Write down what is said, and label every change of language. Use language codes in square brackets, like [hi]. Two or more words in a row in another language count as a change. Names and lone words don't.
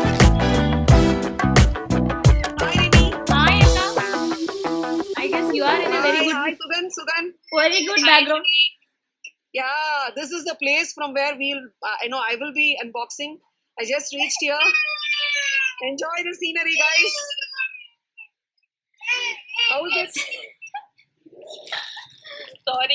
[en] Hi, Rini. Hi, Akka. I guess you are in a Hi, hi, Sugan, Sugan. very good background. Yeah, this is the place from where I will be unboxing. I just reached here. Enjoy the scenery, guys. How is it? Sorry.